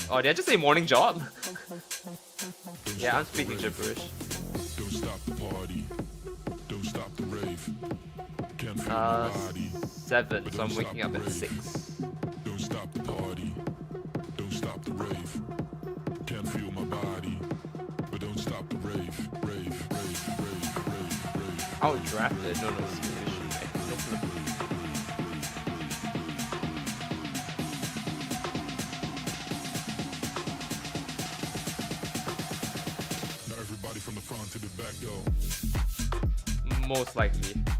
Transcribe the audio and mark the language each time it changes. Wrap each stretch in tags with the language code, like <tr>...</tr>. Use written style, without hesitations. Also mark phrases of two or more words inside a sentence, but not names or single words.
<en>Oh, did I just say morning job? Yeah, I'm speaking gibberish. Don't stop the party. Don't stop the rave. Can't feel my body. 7, so I'm waking up at 6. Don't stop the party. Don't stop the rave. Can't feel my body. But don't stop the rave. Rave, rave, rave, rave, rave. I was drafted. No, no, it's Now everybody from the front to the back go. most likely.</en>